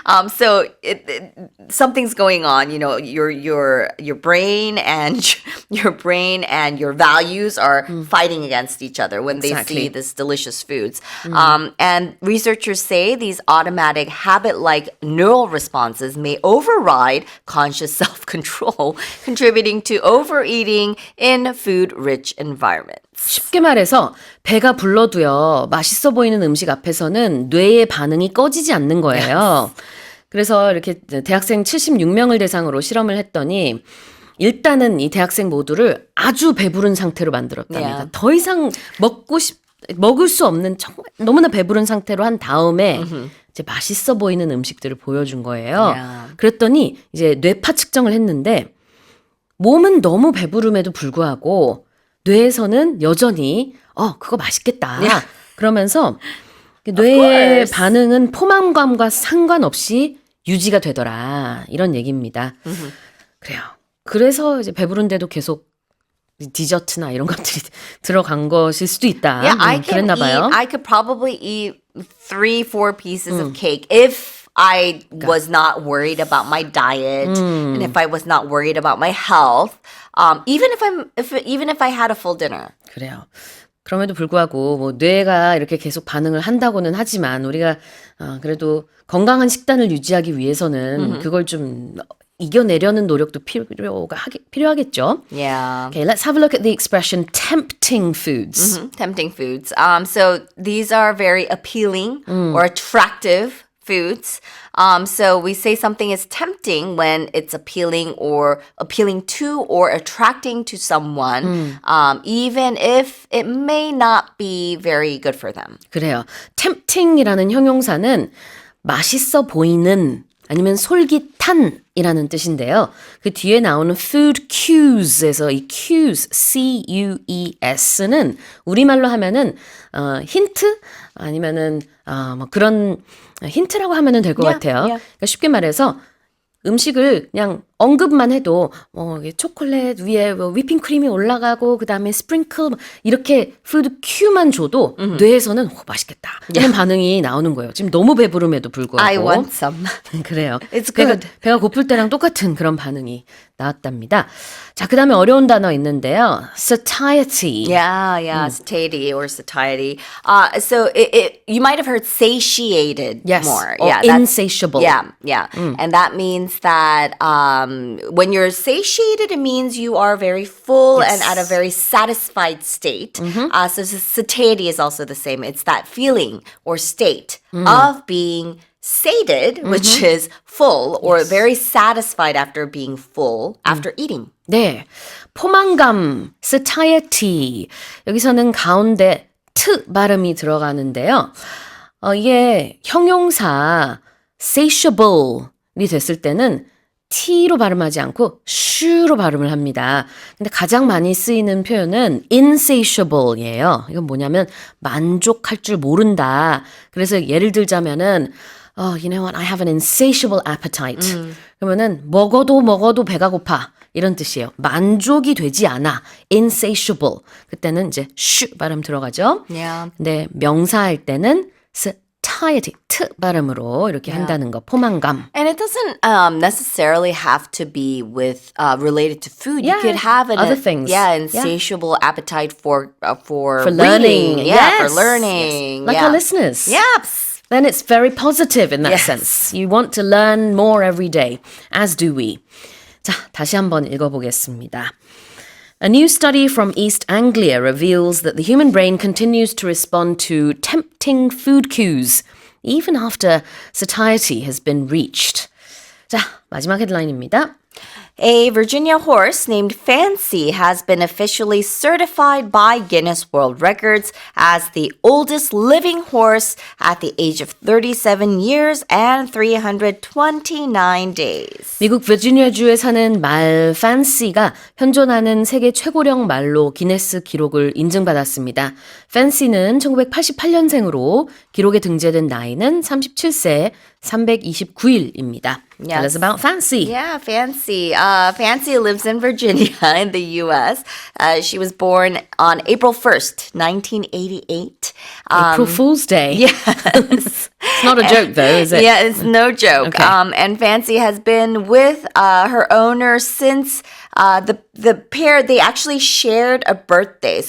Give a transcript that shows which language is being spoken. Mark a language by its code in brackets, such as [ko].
[en] So something's going on. You know, your brain and your values are fighting against each other when they Exactly. see this delicious foods. And researchers say these automatic habit-like neural responses may override conscious self-control, contributing to overeating in food-rich environments. [ko] 쉽게 말해서 배가 불러도요. 맛있어 보이는 음식 앞에서는 뇌의 반응이 꺼지지 않는 거예요. 그래서 이렇게 대학생 76명을 대상으로 실험을 했더니 일단은 이 대학생 모두를 아주 배부른 상태로 만들었답니다. [en] Yeah. [ko] 더 이상 먹을 수 없는 정말 너무나 배부른 상태로 한 다음에 이제 맛있어 보이는 음식들을 보여준 거예요. [en] Yeah. [ko] 그랬더니 이제 뇌파 측정을 했는데 몸은 너무 배부름에도 불구하고 뇌에서는 여전히 그거 맛있겠다. 그러면서 뇌의 [en] course. [ko] 반응은 포만감과 상관없이 유지가 되더라. 이런 얘기입니다. 그래요. 그래서 이제 배부른데도 계속 디저트나 이런 것들이 들어간 것일 수도 있다. [en] Yeah, I can [ko] 그랬나 [en] eat. [ko] 봐요. [en] I could probably eat 3-4 pieces of cake if I was not worried about my diet and if I was not worried about my health. Even if I had a full dinner. [ko] 그래요. 그럼에도 불구하고 뭐 뇌가 이렇게 계속 반응을 한다고는 하지만 우리가 그래도 건강한 식단을 유지하기 위해서는 그걸 좀 이겨내려는 노력도 필요하겠죠. [en] Yeah. Okay, let's have a look at the expression tempting foods. Tempting foods. So these are very appealing or attractive foods. So we say something is tempting when it's appealing to or attracting to someone, even if it may not be very good for them. [ko] 그래요. tempting이라는 형용사는 맛있어 보이는 아니면 솔깃한이라는 뜻인데요. 그 뒤에 나오는 food cues에서 이 cues, C-U-E-S는 우리말로 하면은 힌트 아니면은 뭐 그런 힌트라고 하면은 될 것 같아요. 그러니까 쉽게 말해서 음식을 그냥 언급만 해도 초콜릿 위에 위핑크림이 올라가고 그다음에 스프링클 이렇게 푸드 큐만 줘도 뇌에서는 맛있겠다 이런 반응이 나오는 거예요. 지금 너무 배부름에도 불구하고. [en] I want some. [ko] 그래요. [en] It's good. [ko] 배가 고플 때랑 똑같은 그런 반응이 나왔답니다. 자, 그다음에 어려운 단어 있는데요. [en] satiety. Yeah, satiety or satiety. So you might have heard satiated Yes. more. Or that's- insatiable. Yeah. And that means that when you're satiated, it means you are very full and at a very satisfied state. So satiety is also the same. It's that feeling or state of being sated, which is full or very satisfied after being full after eating. [ko] 네. 포만감, satiety. 여기서는 가운데 트 발음이 들어가는데요. 이게 형용사 satiable이 됐을 때는 T로 발음하지 않고 슈로 발음을 합니다. 근데 가장 많이 쓰이는 표현은 insatiable이에요. 이건 뭐냐면 만족할 줄 모른다. 그래서 예를 들자면은 you know what? I have an insatiable appetite. 그러면은 먹어도 배가 고파. 이런 뜻이에요. 만족이 되지 않아. insatiable. 그때는 이제 슈 발음 들어가죠. Yeah. 근데 명사할 때는 satiety, 트 발음으로 이렇게 한다는 거. 포만감. [en] And it doesn't necessarily have to be with related to food. Yeah, You could have other things. Yeah, Yeah. insatiable appetite for learning. reading. Yeah, Yes, for learning. yes. Like yeah. our listeners. Yes. Then it's very positive in that Yes. sense. You want to learn more every day, as do we. [ko] 자, 다시 한번 읽어보겠습니다. [en] A new study from East Anglia reveals that the human brain continues to respond to tempting food cues even after satiety has been reached. [ko] 자, 마지막 헤드라인입니다. [en] A Virginia horse named Fancy has been officially certified by Guinness World Records as the oldest living horse at the age of 37 years and 329 days. [ko] 미국 버지니아주에 사는 말 판시가 현존하는 세계 최고령 말로 기네스 기록을 인증받았습니다. 판시는 1988년생으로 기록에 등재된 나이는 37세 329일입니다. [en] Tell us about Fancy. Yeah, Fancy. Fancy lives in Virginia in the U.S. She was born on April 1st, 1988. April Fool's Day. Yes. It's not a joke though, is it? Yeah, it's no joke. Okay. And Fancy has been with her owner since the pair, they actually shared a birthday.